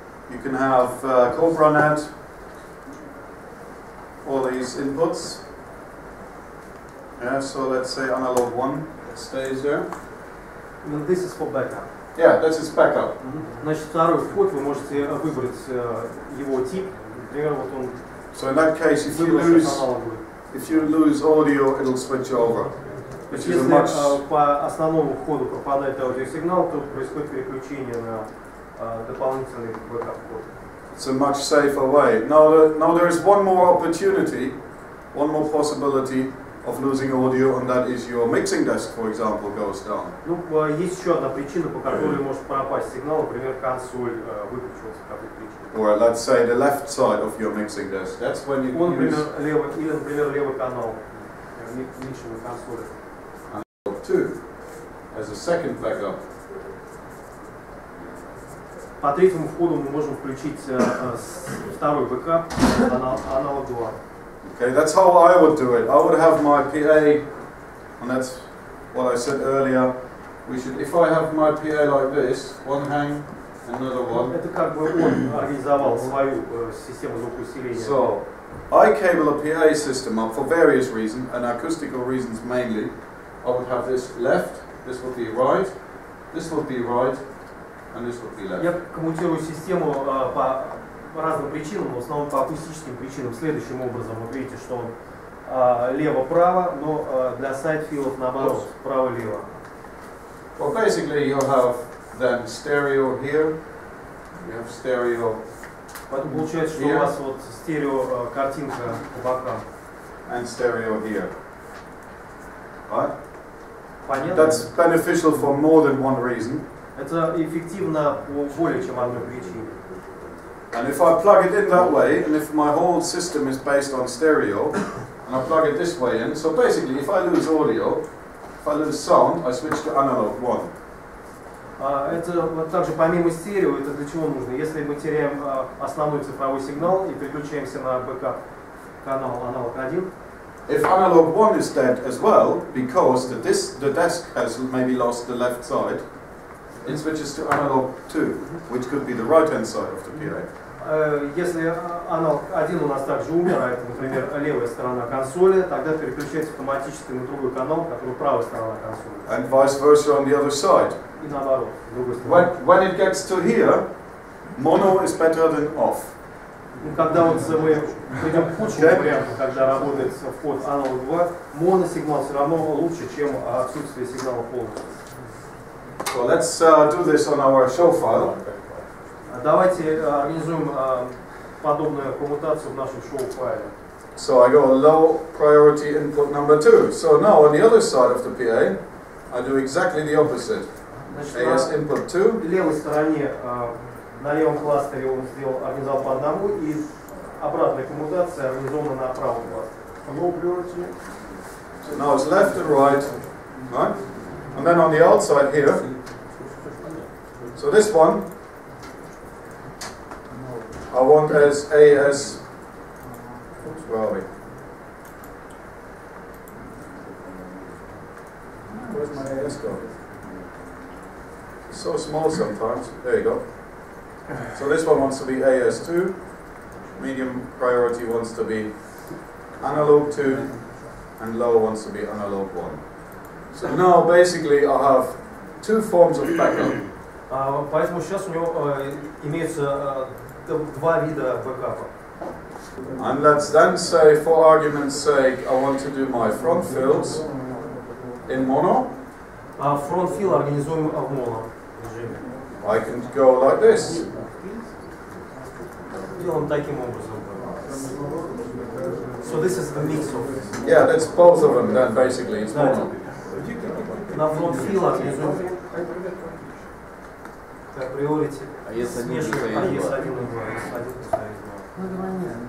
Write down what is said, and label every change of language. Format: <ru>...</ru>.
<en>You can have CobraNet, all these inputs. Yeah, so let's say analog 1 stays there. And this is for backup. Yeah, this is backup.</en> <ru>Значит, второй вход вы можете выбрать его тип. Например, вот он.</ru> <en>So in that case, if you lose audio, it'll switch over.</en> <ru>Если по основному входу пропадает аудиосигнал, то происходит переключение на дополнительный бэкап-вход.</ru> <en>It's a much safer way. Now there is one more opportunity, one more possibility of losing audio, and that is your mixing desk, for example, goes down.</en> <ru>Ну, есть еще одна причина, по которой может пропасть сигнал, например, консоль выключилась по какой-то причине.</ru> <en>Or let's say the left side of your mixing desk. That's when you use</en> <ru>левый канал микшерной консоли.</ru> <en>Analog 2 as a second backup.</en> <ru>По третьему входу мы можем включить второй бэкап, аналог 2.</ru> <en>Okay, that's how I would do it. I would have my PA, and that's what I said earlier. If I have my PA like this, one hang, another one.</en> <ru>Это как бы он организовал свою систему звукоусиления.</ru> <en>So, I cable a PA system up for various reasons, and acoustical reasons mainly. I would have this left, this would be right, this would be right, and this would be left.</en> <ru>Я коммутирую систему по разным причинам, но в основном по акустическим причинам. Следующим образом, вы видите, что он лево-право, но для сайд-филов наоборот, право-лево.</ru> <en>Well, basically you have then stereo here, you have stereo.</en> <ru>Поэтому получается, что у вас вот стерео картинка по бокам.</ru> <en>And stereo here. Right?</en> <ru>Понятно?</ru> <en>That's beneficial for more than one reason.</en> <ru>Это эффективно по более чем одной причине.</ru> <en>And if I plug it in that way, and if my whole system is based on stereo, and I plug it this way in, so basically if I lose audio, if I lose sound, I switch to analog 1.</en> <ru>Это вот также помимо стерео, это для чего нужно? Если мы теряем основной цифровой сигнал и переключаемся на бэкап канал аналог 1,</ru> <en>if analog 1 is dead as well, because the desk has maybe lost the left side, it switches to analog 2, which could be the right-hand side of the PA.</en> <ru>Если аналог 1 у нас также умирает, например, левая сторона консоли, тогда переключается автоматически на другой канал, который правая сторона консоли.</ru> <en>And vice versa on the other side.</en> <ru>И наоборот, с другой стороны.</ru> <en>When it gets to here, mono is better than off.</en> <ru>Когда вот мы пойдем к худшему варианту, когда работает вход аналог 2, моносигнал все равно лучше, чем отсутствие сигнала полностью.</ru> <en>So let's do this on our show file.</en> <ru>Давайте организуем подобную коммутацию в нашем шоу-файле.</ru> <en>So I go low priority input number 2. So now on the other side of the PA, I do exactly the opposite. AS input 2.</en> <ru>На левой стороне, на левом кластере он организовал по одному, и обратная коммутация организована на правом кластере.</ru> <en>So now it's left and right, right? And then on the outside here, so this one, I want as AS, oops, where are we? Where's my AS go? It's so small sometimes. There you go. So this one wants to be AS2, medium priority wants to be analog 2, and low wants to be analog 1. So now basically I have two forms of backup.</en> <ru>Поэтому сейчас у него имеются два вида бэкапа.</ru> <en>And let's then say, for argument's sake, I want to do my front fills in mono.</en> <ru>Фронт фил организуем в моно режиме.</ru> <en>I can go like this.</en> <ru>Делаем таким образом.</ru> <en>So this is the mix of. Yeah, that's both of them then basically, it's mono.</en> <ru>На фронт фил организуем приорити.</ru> <en>AS1</en> <ru>AS1 и 2, AS1 плюс AS2.</ru>